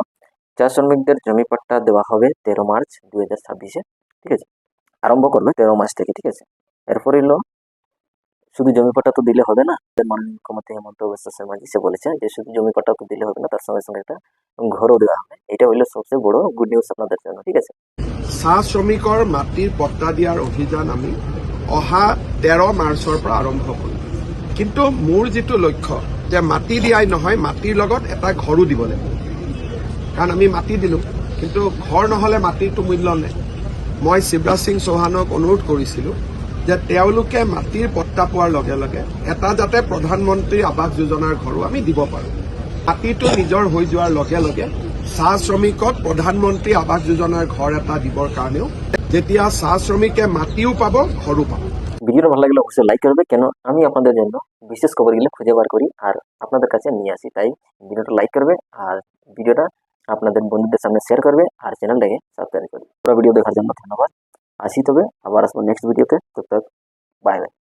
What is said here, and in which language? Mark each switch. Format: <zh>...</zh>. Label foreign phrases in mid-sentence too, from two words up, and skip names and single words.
<bn>চা শ্রমিকদের জমি পাট্টা দেওয়া হবে 13 মার্চ 2026-এ, ঠিক আছে? আরম্ভ করবে 13 মার্চ থেকে, ঠিক আছে? এরপর এলো, শুধু জমি পাট্টা তো দিলে হবে না। মাননীয় মুখ্যমন্ত্রী হেমন্ত বিশ্ব শর্মা জি সে বলেছেন যে শুধু জমি পাট্টা তো দিলে হবে না, তার সঙ্গে সঙ্গে একটা ঘরও দেওয়া হবে। এটা হইলো সবচেয়ে বড়</bn> <en>good news</en> <bn>আপনাদের জন্য, ঠিক আছে?</bn> <as>চাহ শ্ৰমিকৰ মাটিৰ পট্টা দিয়াৰ অভিযান আমি অহা 13 মাৰ্চৰ পৰা আৰম্ভ কৰিম। কিন্তু মোৰ যিটো লক্ষ্য যে মাটি দিয়াই নহয়, মাটিৰ লগত এটা ঘৰো দিব লাগিব। কাৰণ আমি মাটি দিলোঁ, কিন্তু ঘৰ নহ'লে মাটিৰটো মূল্য নাই। মই শিৱৰাজ সিং চৌহানক অনুৰোধ কৰিছিলোঁ যে তেওঁলোকে মাটিৰ পট্টা পোৱাৰ লগে লগে এটা যাতে প্ৰধানমন্ত্ৰী আৱাস যোজনাৰ ঘৰো আমি দিব পাৰোঁ। মাটিটো নিজৰ হৈ যোৱাৰ লগে লগে চাহ শ্ৰমিকক প্ৰধানমন্ত্ৰী আৱাস যোজনাৰ ঘৰ এটা দিবৰ কাৰণেও যেতিয়া চাহ শ্ৰমিকে মাটিও পাব, ঘৰো পাব।</as> <bn>ভিডিওটা ভালো লাগলে অবশ্যই লাইক করবে, কেন আমি আপনাদের জন্য বিশেষ খবরগুলো খুঁজে বার করি আর আপনাদের কাছে নিয়ে আসি। তাই ভিডিওটা লাইক করবে, আর ভিডিওটা আপনাদের বন্ধুদের সামনে শেয়ার করবে, আর চ্যানেলটাকে সাবস্ক্রাইব করবে। পুরো ভিডিও দেখার জন্য ধন্যবাদ। আসি তবে আবার আসবো নেক্সট ভিডিওতে। তবে</bn> <en>bye bye.</en>